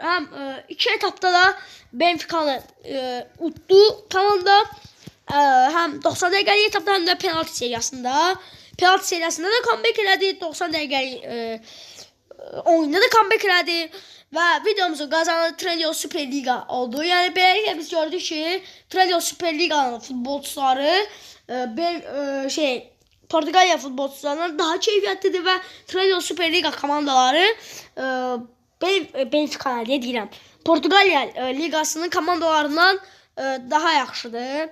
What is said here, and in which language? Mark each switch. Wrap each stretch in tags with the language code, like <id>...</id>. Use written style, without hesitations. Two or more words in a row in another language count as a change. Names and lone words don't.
<az>Hem iki etapta da Benfica'nı uttu komanda. Hem 90 dəqiqəlik etapda hem de penaltı seriyasında. Penaltı seriyasında da comeback elədi. 90 dəqiqəlik oyunda da comeback elədi.</az> <tr>Ve videomuzun kazananı Trendyol Süper Liga oldu.</tr> <az>Yani beləliklə biz gördük ki, Trendyol Süper Liga'nın futbolçuları Portugalya futbolcularından daha keyfiyyətlidir və Trendyol Süper Liga komandaları Benfica deyirəm. Portugalya ligasının komandalarından daha yaxşıdır.</az>